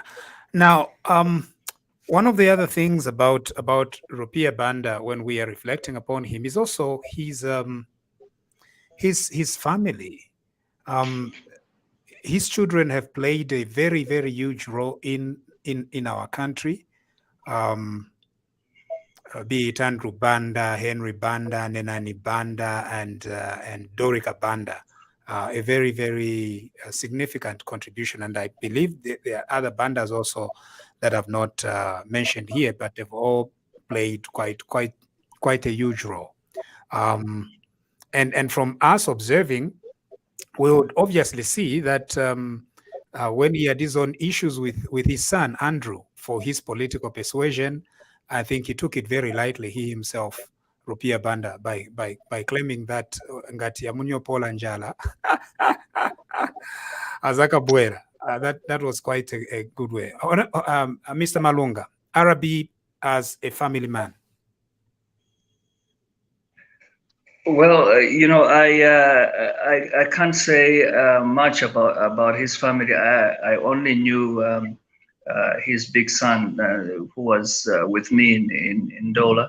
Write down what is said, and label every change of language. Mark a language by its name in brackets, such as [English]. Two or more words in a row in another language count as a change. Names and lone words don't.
[English] Now, one of the other things about Rupiah Banda, when we are reflecting upon him, is also his family. His children have played a very, very huge role in our country. Be it Andrew Banda, Henry Banda, Nenani Banda, and Dorika Banda. A very, very significant contribution, and I believe there are other bandas also that I've not mentioned here, but they've all played quite a huge role. And from us observing, we would obviously see that when he had his own issues with his son Andrew for his political persuasion, I think he took it very lightly, he himself, Rupiah Banda, by claiming that [Nyanja] ngati yamunyo pola njala azaka bwera. [English] That was quite a good way. Mr. Malunga, Arabi as a family man. Well, I can't say much about his family. I only knew his big son, who was with me in Dola.